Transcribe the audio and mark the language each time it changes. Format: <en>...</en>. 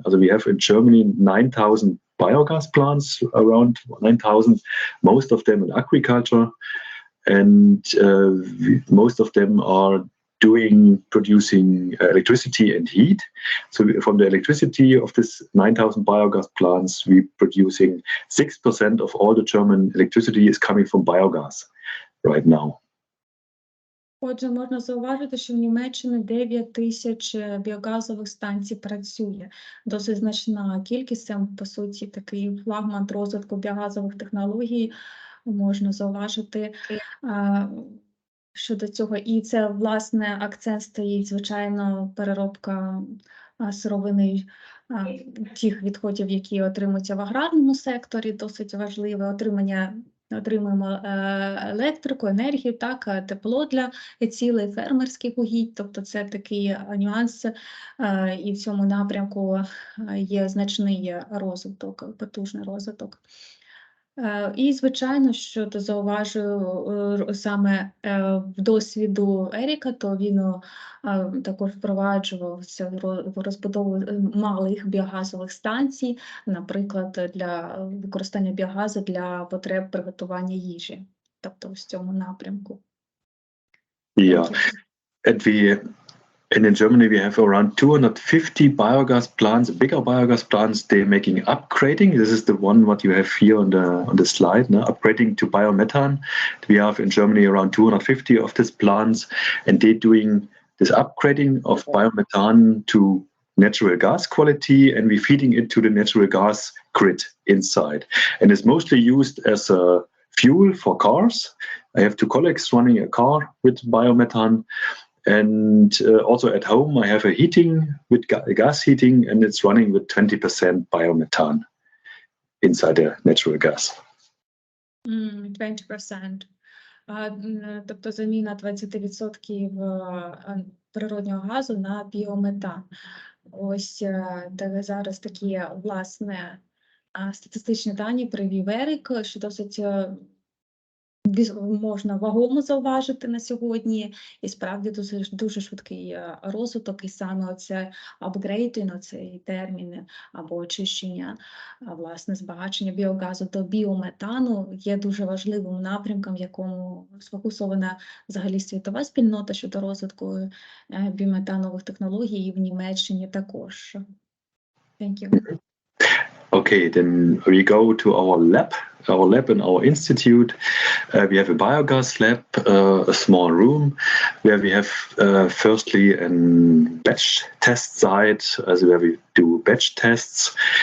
<en>Also we have in Germany 9,000 biogas plants, around 9,000, most of them in agriculture, and most of them are producing electricity and heat. So from the electricity of this 9,000 biogas plants, we're producing 6% of all the German electricity is coming from biogas right now.</en> <uk>Отже, можна зауважити, що в Німеччині 9 тисяч біогазових станцій працює. Досить значна кількість, це, по суті, такий флагман розвитку біогазових технологій, можна зауважити щодо цього. І це, власне, акцент стоїть, звичайно, переробка сировини, тих відходів, які отримуються в аграрному секторі, досить важливе. Отримуємо електрику, енергію, так, тепло для цілей фермерських угідь, тобто це такий нюанс, і в цьому напрямку є значний розвиток, потужний розвиток. І, звичайно, що то зауважую саме в досвіду Еріка, то він також впроваджувався в розбудову малих біогазових станцій, наприклад, для використання біогазу для потреб приготування їжі, тобто в цьому напрямку.</uk> <en>Yeah, and in Germany we have around 250 biogas plants, bigger biogas plants. They're making upgrading. This is the one what you have here on the slide, no? Upgrading to biomethane. We have in Germany around 250 of these plants, and they're doing this upgrading of biomethane to natural gas quality, and we're feeding it to the natural gas grid inside. And it's mostly used as a fuel for cars. I have two colleagues running a car with biomethane. And also at home, I have a heating with gas heating, and it's running with 20% biomethane inside the natural gas. 20%.</en> <uk>Тобто заміна 20% природнього газу на біометан. Ось зараз такі, власне, статистичні дані привів Ерік, що досить можна вагомо зауважити на сьогодні, і справді дуже швидкий розвиток, і саме оце апгрейдинг, цей термін або очищення, власне, збагачення біогазу до біометану є дуже важливим напрямком, в якому сфокусована взагалі світова спільнота щодо розвитку біометанових технологій, і в Німеччині також.</uk> <en>Thank you. Okay, then we go to our lab in our institute. We have a biogas lab, a small room where we have firstly a batch test site, as where we do batch tests.</en>